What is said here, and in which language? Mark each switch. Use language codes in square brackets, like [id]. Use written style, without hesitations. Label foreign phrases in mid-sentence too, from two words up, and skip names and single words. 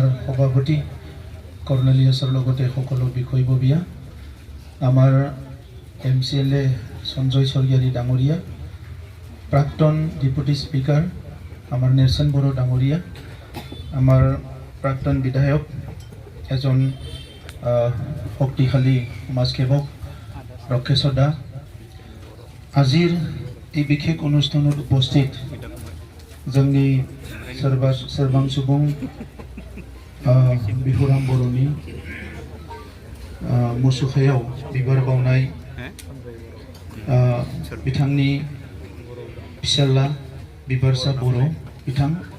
[as] সভাপতি কৰ্ণেলিয়াছৰ লগতে সকলো বিষয়ববীয়া, আমাৰ MCLA সঞ্জয় স্বৰ্গীয়াৰী ডাঙৰীয়া, প্ৰাক্তন ডেপুটি স্পিকাৰ আমাৰ নেৰচন বড়ো ডাঙৰীয়া, আমাৰ প্ৰাক্তন বিধায়ক এজন শক্তিশালী সমাজসেৱক ৰক্ষেশ্বৰ দা, আজিৰ এই বিশেষ অনুষ্ঠানত উপস্থিত [brx] जोंनि सोरबां सुबुं बिहुराम बर'नि मुसुखायाव बिबार बावनाय बिथांनि फिसाला बिबारसा बर' बिथां